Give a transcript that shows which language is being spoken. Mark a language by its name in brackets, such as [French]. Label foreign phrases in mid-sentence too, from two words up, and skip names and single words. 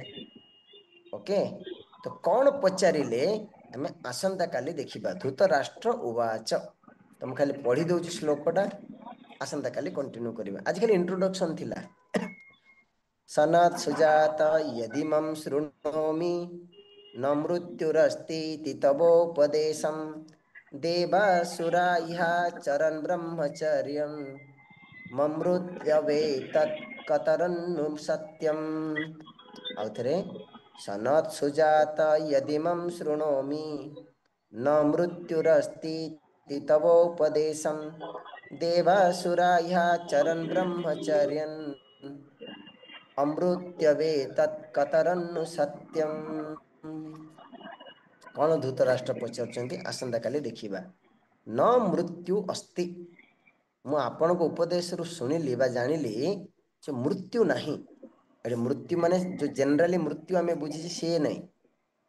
[Odia] ଓକେ, ତ କ'ଣ ପଚାରିଲେ ଆମେ ଆସନ୍ତା କାଲି ଦେଖିବା। [Sanskrit] ଧୃତରାଷ୍ଟ୍ର ଉବାଚ। [Odia] ତ ମୁଁ ଖାଲି ପଢି ଦଉଛି ଶ୍ଲୋକଟା, ଆସନ୍ତା କାଲି କଣ୍ଟିନ୍ୟୁ କରିବା। ଆଜି ଖାଲି ଇଣ୍ଟ୍ରୋଡକ୍ସନ ଥିଲା। [Sanskrit] ସନତ୍ ସୁଜାତ ୟଦିମଂ ଶୃଣୋମି न मृत्युरस्तीति तवोपदेशं देवासुरा इह चरन् ब्रह्मचर्यं ममृत्यवेतत् कतरन्नु सत्यम्। आउथरे सनत् सुजात यदिमं शृणोमि न मृत्युरस्तीति तवोपदेशं देवासुरा इह चरन् ब्रह्मचर्यं अमृत्यवेतत् कतरन्नु सत्यम्। [Odia] କ'ଣ ଧୃତରାଷ୍ଟ୍ର ପଚାରୁଛନ୍ତି? ଆସନ୍ତା କାଲି ଦେଖିବା। ନ ମୃତ୍ୟୁ ଅସ୍ତି। ମୁଁ ଆପଣଙ୍କ ଉପଦେଶରୁ ଶୁଣିଲି ବା ଜାଣିଲି ଯେ ମୃତ୍ୟୁ ନାହିଁ। ଏଠି ମୃତ୍ୟୁ ମାନେ ଯୋଉ ଜେନେରାଲି ମୃତ୍ୟୁ ଆମେ ବୁଝିଛେ ସିଏ ନାହିଁ।